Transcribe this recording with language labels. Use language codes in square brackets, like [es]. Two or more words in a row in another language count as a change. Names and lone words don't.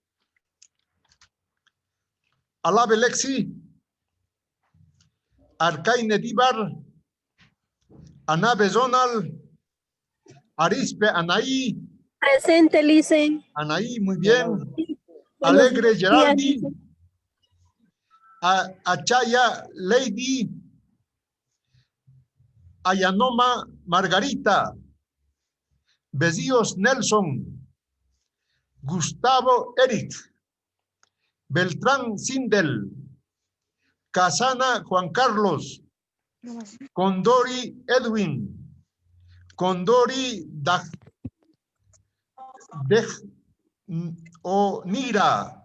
[es] Alabe Lexi, Arcaine Díbar, Anabe Zonal, Arispe Anaí. Presente, Licen. Anaí, muy bien. Buenos Alegre días, Geraldi, Licen. Achaya Lady, Ayanoma Margarita, Besíos Nelson, Gustavo Eric, Beltrán Sindel, Casana Juan Carlos, Condori Edwin, Condori Onira.